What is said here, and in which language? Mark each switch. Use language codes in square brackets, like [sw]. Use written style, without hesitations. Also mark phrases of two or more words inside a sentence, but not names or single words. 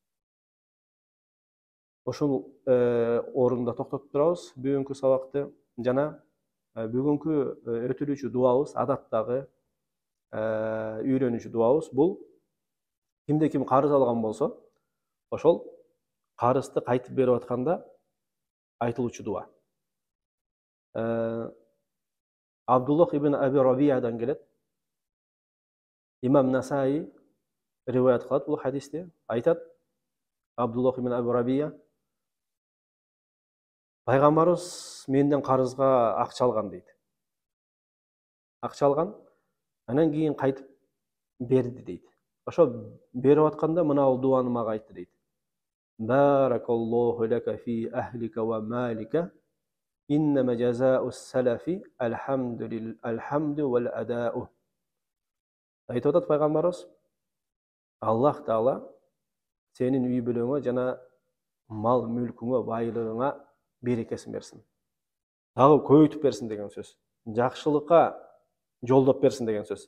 [ky] Ошол орунда токтотуп турабыз бүгүнкү сабакты, жана бүгүнкү өтүлүүчү дуабыз, адаттагы үйрөнүүчү дуабыз бул кимде ким карыз алган болсо, ошол карызды кайтып берип атканда айтылуучу дуа. Абдуллах ибн Аби Рабиядан келет. Имам Насаи риваят кылат бул хадисте. Айтат, Абдуллах ибн Аби Рабия: пайгамбарыбыз менден карызга акча алган дейт. Акча алган, анан кийин кайтып берди дейт. Ошо берип атканда мына дуаны мага айтты дейт. [ar] بارك الله لك في أهلك ومالك إنما جزاء السلف الحمد والأداء. [ky] Айтып атат пайгамбарыбыз: Аллах Таала сенин үй бүлөңө жана мал мүлкүңө, байлыгыңа берекесин берсин. Дагы көбөйтүп берсин деген сөз. Жакшылыкка жолдоп берсин деген сөз.